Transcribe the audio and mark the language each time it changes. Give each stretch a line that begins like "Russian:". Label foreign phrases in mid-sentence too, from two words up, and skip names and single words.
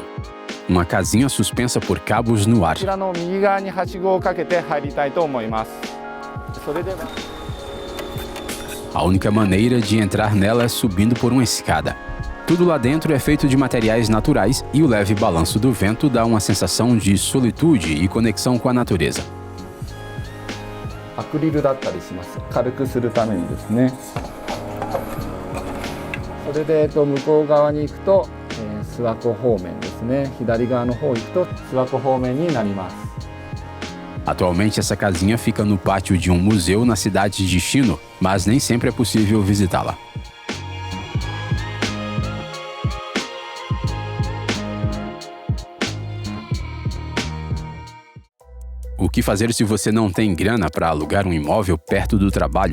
Portuguese: Uma casinha suspensa por cabos no ar. A única maneira de entrar nela é subindo por uma escada. Tudo lá dentro é feito de materiais naturais e o leve balanço do vento dá uma sensação de solitude e conexão com a natureza.
Japanese: アクリルだったりします。軽くするためにですね。それで向こう側に行くと諏訪湖方面ですね。左側の方行くと諏訪湖方面になります。
Portuguese: Atualmente essa casinha fica no pátio de um museu na cidade de Shino, mas nem sempre é possível visitá-la. O que fazer se você não tem grana para alugar um imóvel perto do trabalho?